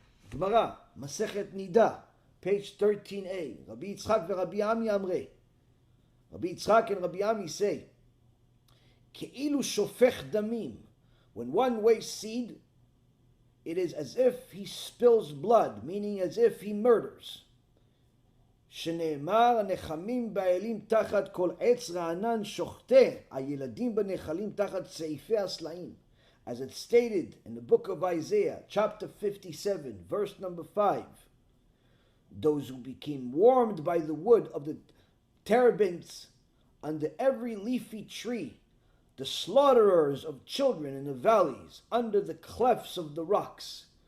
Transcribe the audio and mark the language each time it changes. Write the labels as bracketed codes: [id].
[en] Gemara, Masechet Nida, page 13a. Rabbi Yitzchak v'Rabbi Ami Amrei. Rabbi Yitzchak and Rabbi Ami say, [he] Ke'ilu shofech damim. [en] When one wastes seed, it is as if he spills blood, meaning as if he murders. [he] שנאמר, הנחמים באלים תחת כל עץ רענן שוחטה, הילדים בנחלים תחת צעיפי הסלעים. [en] As it's stated in the book of Isaiah, chapter 57, verse number 5. Those who became warmed by the wood of the terebinths under every leafy tree, the slaughterers of children in the valleys, under the clefts of the rocks.